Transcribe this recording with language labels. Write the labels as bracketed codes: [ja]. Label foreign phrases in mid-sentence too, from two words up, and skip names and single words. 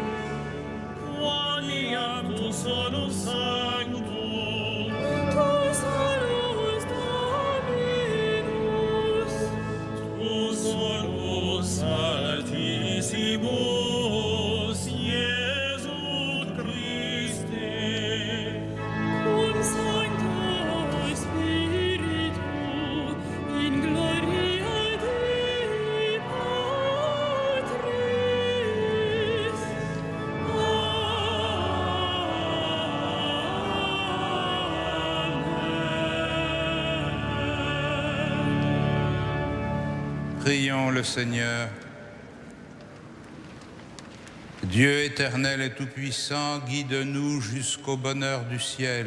[la] Qualiam tu solus sanctum, tu solus Dominus, tu solus altissimus, Iesu Christe, cum Sancto Spiritu, in gloria Dei Patris. [fr] Prions le Seigneur. Dieu éternel et tout-puissant, guide-nous jusqu'au bonheur du ciel.